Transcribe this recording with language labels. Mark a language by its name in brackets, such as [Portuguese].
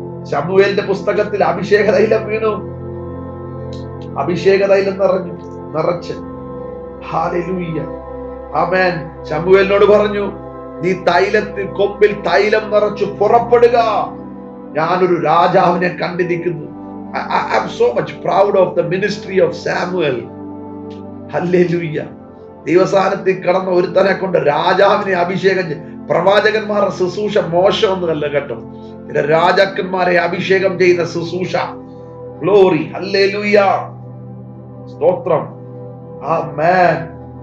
[Malayalam] ശമൂവേലിന്റെ പുസ്തകത്തിൽ അഭിഷേക തൈലം വീണു. അഭിഷേക തൈലം നിറച്ച് ഹല്ലേലൂയ. ആമേൻ. ശമൂവേലിനോട് പറഞ്ഞു, നീ കൊമ്പിൽ തൈലം നിറച്ചു പുറപ്പെടുക. ഞാനൊരു രാജാവിനെ കണ്ടിരിക്കുന്നു. [English] I am so much proud of the ministry of Samuel. [Malayalam] Hallelujah. ദൈവസ്ഥാനത്തിൽ കടന്ന ഒരുത്തനെ കൊണ്ട് രാജാവിനെ അഭിഷേകം പ്രവാചകന്മാരുടെ ശുശ്രൂഷ മോശമൊന്നുമല്ല കേട്ടോ. രാജാക്കന്മാരെ അഭിഷേകം ചെയ്യുന്ന ശുശ്രൂഷ. ഗ്ലോറി. ഹല്ലേലൂയ. സ്തോത്രം. ആമേൻ.